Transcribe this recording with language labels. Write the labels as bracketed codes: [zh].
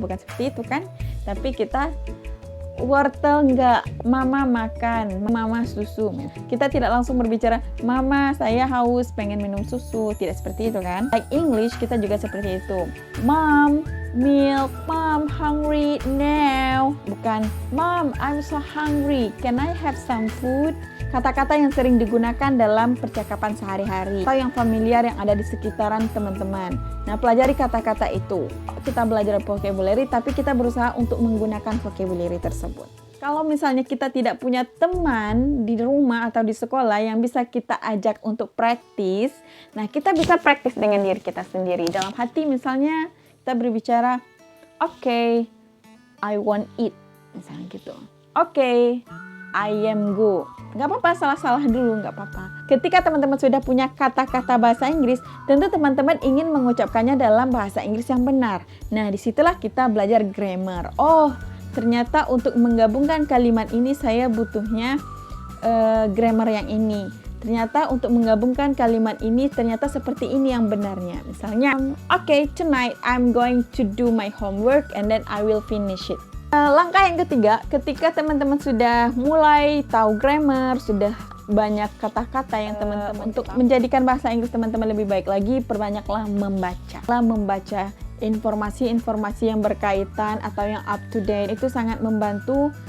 [id] Bukan seperti itu kan? Tapi kita, wortel enggak, mama makan, mama susu. Kita tidak langsung berbicara, mama saya haus pengen minum susu. Tidak seperti itu kan? [en] Like English [id] kita juga seperti itu. [en] Mom, milk, mom hungry now. Bukan, mom I'm so hungry, can I have some food? [id] Kata-kata yang sering digunakan dalam percakapan sehari-hari atau yang familiar yang ada di sekitaran teman-teman. Nah, pelajari kata-kata itu. Kita belajar vocabulary, tapi kita berusaha untuk menggunakan vocabulary tersebut. Kalau misalnya kita tidak punya teman di rumah atau di sekolah yang bisa kita ajak untuk praktis, nah kita bisa praktis dengan diri kita sendiri. Dalam hati misalnya kita berbicara, [en] okay, I want eat, [id] misalnya gitu. [en] Okay, I am go. [id] Nggak apa-apa, salah-salah dulu, nggak apa-apa. Ketika teman-teman sudah punya kata-kata bahasa Inggris, tentu teman-teman ingin mengucapkannya dalam bahasa Inggris yang benar. Nah, disitulah kita belajar grammar. Oh, ternyata untuk menggabungkan kalimat ini saya butuhnya grammar yang ini. Ternyata untuk menggabungkan kalimat ini, ternyata seperti ini yang benarnya. [en] Misalnya, okay, tonight I'm going to do my homework and then I will finish it. [id] Langkah yang ketiga, ketika teman-teman sudah mulai tahu grammar, sudah banyak kata-kata yang teman-teman untuk menjadikan bahasa Inggris teman-teman lebih baik lagi, perbanyaklah membaca. Membaca informasi-informasi yang berkaitan atau yang up to date, itu sangat membantu.